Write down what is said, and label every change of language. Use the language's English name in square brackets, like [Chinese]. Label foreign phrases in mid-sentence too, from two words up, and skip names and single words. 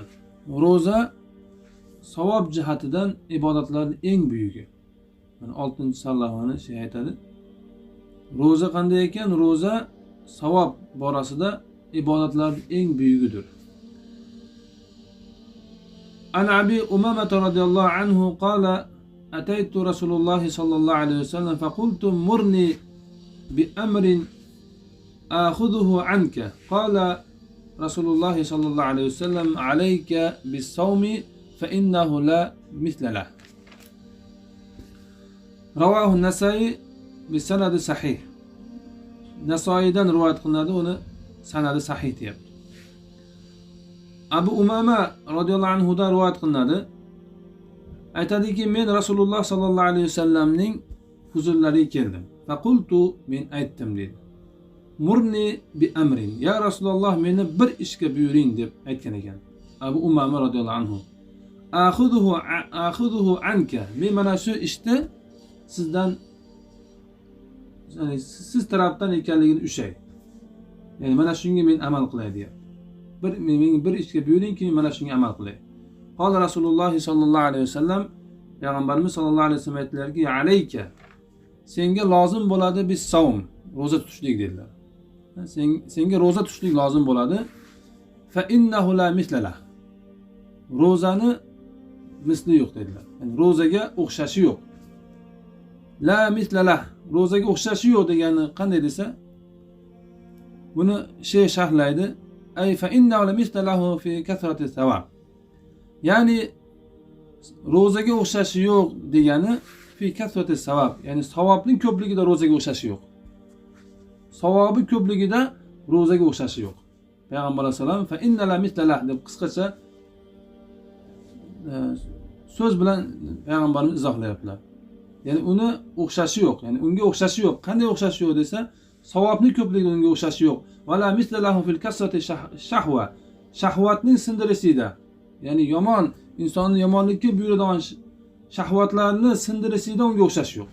[Uzbek] Roza savob jihatidan ibodatlarning eng buyugi. Mana 6-sallohani shay aytadi. Roza qanday ekan? Roza savob borasida ibodatlarning eng buyugidir. [Arabic] عن أبي أمامة رضي الله عنه قال أتيت رسول الله صلى الله عليه وسلم فقلت مرني بأمر آخذه عنك. قال رسول الله صلى الله عليه وسلم عليك بالصوم فإنه لا مثل له. رواه النسائي بسند صحيح. [Uzbek] Nasoiydan rivoyat qilinadi, uni sanadi sahih deyapti. Abu Umama [Arabic] رضي الله عنه [Uzbek] da rivoyat qilinadi. Aytadiki, men Rasululloh [Arabic] صلى الله عليه وسلم [Uzbek] huzurlariga keldim. Faqultu, men aytdim dedi. [Arabic] مرني بأمر. [Uzbek] Ya Rasululloh, meni bir ishga buyuring deb aytgan ekan. [Arabic] أبو أمامة رضي الله عنه. آخذه عنك. [Uzbek] Men mana shu ishni sizdan, ya'ni siz tarafdan ekanligini ushay. Ya'ni mana shunga men amal qilay deyapti. Men bir ishga buyuringki, mana shunga amal qilay. [Arabic] قال رسول الله صلى الله عليه وسلم, [Uzbek] payg'ambarimiz [Arabic] صلى الله عليه وسلم [Uzbek] aytdilarki, alayka, senga lozim bo'ladi [Arabic] بالصوم, [Uzbek] roza tutishlik dedilar. Senga roza tutishlik lozim bo'ladi. [Arabic] فإنه لا مثل له. [Uzbek] Rozani misli yo'q dedilar. Ya'ni rozaga o'xshashi yo'q. [Arabic] لا مثل له, [Uzbek] rozaga o'xshashi yo'q degani qanday desa, buni shay sharhlaydi. [Arabic] أي فإنه لا مثل له في كثرة الثواب. [Uzbek] Ya'ni rozaga o'xshashi yo'q degani [Arabic] في كثرة الثواب, [Uzbek] ya'ni savobning ko'pligida rozaga o'xshashi yo'q. Savobi ko'pligida rozaga o'xshashi yo'q. Payg'ambar alayhisalom [Arabic] فإن لا مثل له [Uzbek] deb qisqacha so'z bilan payg'ambarimiz izohlayaptilar. Ya'ni uni o'xshashi yo'q, ya'ni unga o'xshashi yo'q. Qanday o'xshashi yo'q desa, savobning ko'pligida unga o'xshashi yo'q. [Arabic] ولا مثل له في كسر الشهوة. [Uzbek] Shahvatning sindirishida, ya'ni yomon, insonni yomonlikka buyuradigan shahvatlarni sindirishida unga o'xshashi yo'q.